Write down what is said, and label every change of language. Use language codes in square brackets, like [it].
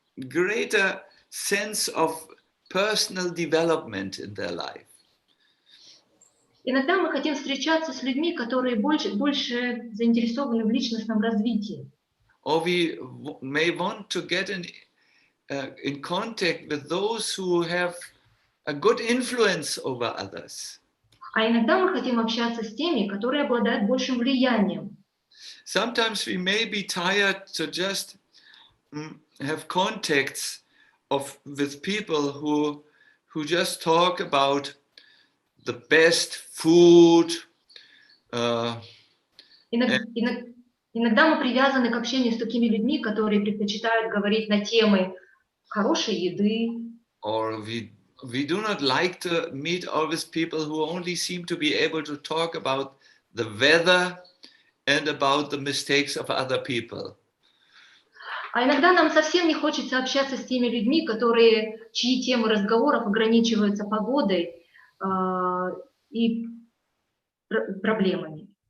[en] greater sense of personal development in their life. [ru] Иногда мы хотим встречаться с людьми, которые больше заинтересованы в личностном развитии. [en] Or we may want to get in contact with those who have a good influence over others. [ru] А иногда мы хотим общаться с теми, которые обладают большим влиянием. [en] Sometimes we may be tired to just have contacts with people who just talk about the best food. [ru] Иногда мы привязаны к общению с такими людьми, которые предпочитают говорить на темы хорошей еды. [en] Or we do not like to meet always people who only seem to be able to talk about the weather and about the mistakes of other people. [ru] А иногда нам совсем не хочется общаться с теми людьми, чьи темы разговоров ограничиваются погодой и проблемами.